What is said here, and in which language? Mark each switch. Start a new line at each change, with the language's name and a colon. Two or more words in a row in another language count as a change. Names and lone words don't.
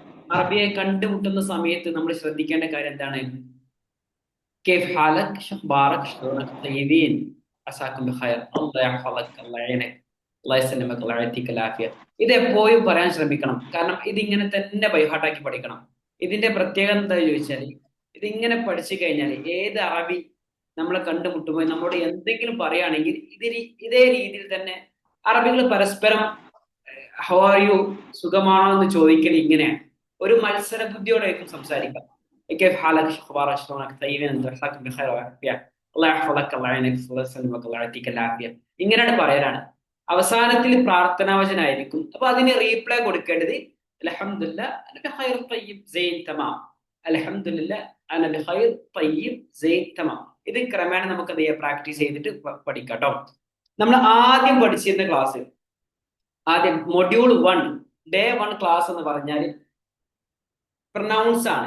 Malayalam: അറബിയെ കണ്ടുമുട്ടുന്ന സമയത്ത് നമ്മൾ ശ്രദ്ധിക്കേണ്ട കാര്യം എന്താണ്?
Arabic: كيف حالك شخبارك شلونك طيبين عساكم بخير الله يحفظك الله يعينك الله يسلمك الله يعطيك العافية.
Malayalam: ഇത് എപ്പോഴും പറയാൻ ശ്രമിക്കണം. കാരണം ഇതിങ്ങനെ തന്നെ ബൈഹാർട്ടാക്കി പഠിക്കണം. ഇതിന്റെ പ്രത്യേകത എന്താ ചോദിച്ചാൽ, ഇതിങ്ങനെ പഠിച്ചു കഴിഞ്ഞാൽ ഏത് അറബി നമ്മളെ കണ്ടുമുട്ടുമ്പോൾ നമ്മളോട് എന്തെങ്കിലും പറയുകയാണെങ്കിൽ ഇതേ രീതിയിൽ തന്നെ അറബികൾ പരസ്പരം
English: how are you,
Malayalam: സുഖമാണോ എന്ന് ചോദിക്കൽ ഇങ്ങനെയാണ്. ഒരു മത്സര ബുദ്ധിയോടായിരിക്കും സംസാരിക്കാം.
Arabic: كيف حالك اخبارك شلونك طيبين انت عساكم بخير وعافيه الله يحفظك الله يعينك الله يسلمك الله يعطيك العافيه.
Malayalam: ഇങ്ങനെയാണ് പറയലാണ്. അവസാനത്തിൽ പ്രാർത്ഥനാവചനായിരിക്കും. അപ്പൊ അതിന് റീപ്ലൈ കൊടുക്കേണ്ടത്
Arabic: الحمد لله أنا بخير طيب زين تمام, الحمد لله أنا بخير طيب زين تمام.
Malayalam: ഇത് ക്രമേണ നമുക്ക് അത് പ്രാക്ടീസ് ചെയ്തിട്ട് പഠിക്കാം കേട്ടോ. നമ്മൾ ആദ്യം പഠിച്ചിരുന്ന ക്ലാസ്, ആദ്യം
English: module 1 day 1 class
Malayalam: എന്ന് പറഞ്ഞാൽ പ്രൊനൗൺസ് ആണ്.